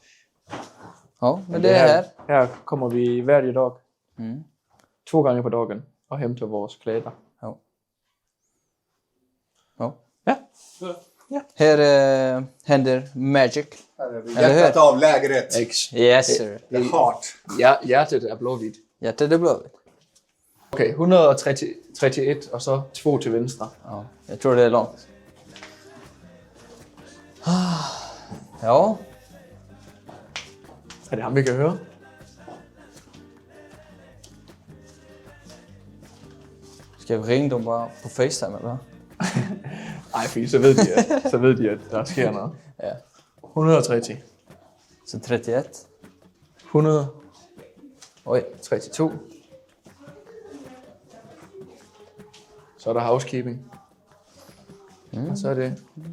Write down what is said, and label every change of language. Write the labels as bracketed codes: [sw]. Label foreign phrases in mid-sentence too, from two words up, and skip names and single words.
[sv] Ja, men det är här. Här kommer vi varje dag. Mm. 2 gånger på dagen och hämtar våra kläder. Ja. Ja. Ja. Här händer magic. Här är vi. Eller hur? Hjärtat av lägret. X. [en] Yes sir. The heart. [sv] Ja, hjärtat är blåvitt. Hjärtat är blåvitt. Okej, 131 och så 2 till vänster. Ja, jag tror det är långt. Ja, Är det han vi kan höra? ska vi ringa dem bara på FaceTime eller? [da] Nej, fint, så ved de, at der sker noget. [sv] Ja. 130. Så 31. 100. Oj, [da] 32. Så er der housekeeping. Og så er det